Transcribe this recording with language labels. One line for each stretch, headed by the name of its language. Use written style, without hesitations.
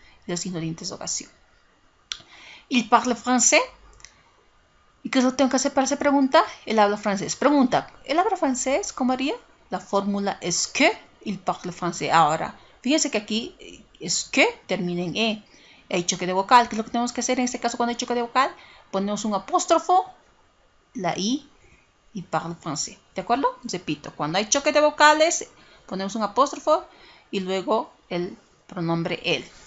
Spanish: Y el signo de interrogación.
French: Il parle français.
Spanish: ¿Y qué es lo que tengo que hacer para hacer pregunta? Él habla francés. Pregunta. ¿Él habla francés? ¿Cómo haría? La fórmula
French: est-ce que il parle français.
Spanish: Ahora, fíjense que aquí est-ce que termina en E. Hay choque de vocal. ¿Qué es lo que tenemos que hacer en este caso cuando hay choque de vocal? ponemos un apóstrofo, la I y parle français. ¿De acuerdo? Repito, cuando hay choque de vocales, ponemos un apóstrofo y luego el pronombre él.